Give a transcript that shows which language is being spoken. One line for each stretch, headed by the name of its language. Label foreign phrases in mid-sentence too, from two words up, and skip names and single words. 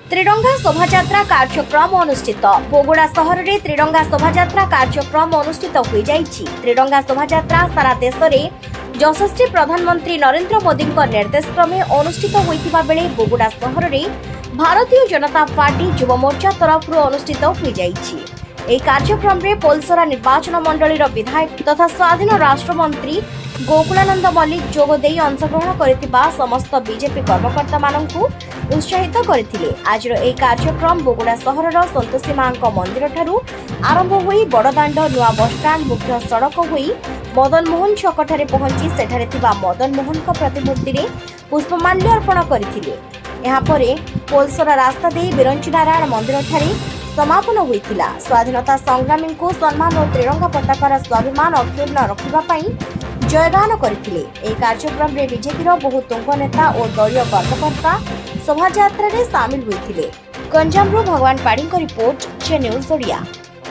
Odia: ତ୍ରିରଙ୍ଗା ଶୋଭାଯାତ୍ରା କାର୍ଯ୍ୟକ୍ରମ ଅନୁଷ୍ଠିତ ବୋଗୁଡ଼ା ସହର ମେଁ ତ୍ରିରଙ୍ଗା ଶୋଭାଯାତ୍ରା କାର୍ଯ୍ୟକ୍ରମ ଅନୁଷ୍ଠିତ ହୋଇ ଯାଇଛି। ତ୍ରିରଙ୍ଗା ଶୋଭାଯାତ୍ରା ସାରା ଦେଶ ମେଁ ଯଶସ୍ୱୀ ପ୍ରଧାନମନ୍ତ୍ରୀ ନରେନ୍ଦ୍ର ମୋଦୀ ନିର୍ଦ୍ଦେଶ କ୍ରମେ ଅନୁଷ୍ଠିତ ହୋଇଥିବା ବେଳେ ବୋଗୁଡ଼ା ସହର ମେଁ ଭାରତୀୟ ଜନତା ପାର୍ଟି ଯୁବ ମୋର୍ଚ୍ଚା ତରଫ ଅନୁଷ୍ଠିତ ହୋଇ ଯାଇଛି। ଏହି କାର୍ଯ୍ୟକ୍ରମରେ ପୋଲସରା ନିର୍ବାଚନ ମଣ୍ଡଳୀର ବିଧାୟକ ତଥା ସ୍ୱାଧୀନ ରାଷ୍ଟ୍ରମନ୍ତ୍ରୀ ଗୋକୁଳାନନ୍ଦ ମଲ୍ଲିକ ଯୋଗ ଦେଇ ଅଂଶଗ୍ରହଣ କରିଥିବା ସମସ୍ତ ବିଜେପି କର୍ମକର୍ତ୍ତାମାନଙ୍କୁ ଉତ୍ସାହିତ କରିଥିଲେ। ଆଜିର ଏହି କାର୍ଯ୍ୟକ୍ରମ ବୋଗୁଡ଼ା ସହରର ସନ୍ତୋଷୀ ମାଙ୍କ ମନ୍ଦିରଠାରୁ ଆରମ୍ଭ ହୋଇ ବଡ଼ଦାଣ୍ଡ ନୂଆ ବସଷ୍ଟାଣ୍ଡ ମୁଖ୍ୟ ସଡ଼କ ହୋଇ ମଦନ ମୋହନ ଛକଠାରେ ପହଞ୍ଚି ସେଠାରେ ଥିବା ମଦନ ମୋହନଙ୍କ ପ୍ରତିମୂର୍ତ୍ତିରେ ପୁଷ୍ପମାଲ୍ୟ ଅର୍ପଣ କରିଥିଲେ। ଏହାପରେ ପୋଲସରା ରାସ୍ତା ଦେଇ ବିରଞ୍ଚି ନାରାୟଣ ମନ୍ଦିରଠାରେ ସମାପନ ହୋଇଥିଲା। ସ୍ୱାଧୀନତା ସଂଗ୍ରାମୀ କୁ ସମ୍ମାନ ଓ ତ୍ରିରଙ୍ଗା ପତାକାର ସ୍ୱାଭିମାନ ଅକ୍ଷୁଣ୍ଣ ରଖିବା ପାଇଁ ଜୟଗାନ କରିଥିଲେ। ଏହି କାର୍ଯ୍ୟକ୍ରମ ରେ ବିଜେପିର ବହୁ ତୁଙ୍ଗ ନେତା ଓ ଦଳୀୟ କାର୍ଯ୍ୟକର୍ତ୍ତା ଶୋଭାଯାତ୍ରା ରେ ସାମିଲ ହୋଇଥିଲେ। ଗଞ୍ଜାମରୁ ଭଗବାନ ପାଢ଼ୀ ରିପୋର୍ଟ, ଜେ ନ୍ୟୁଜ ଓଡ଼ିଆ।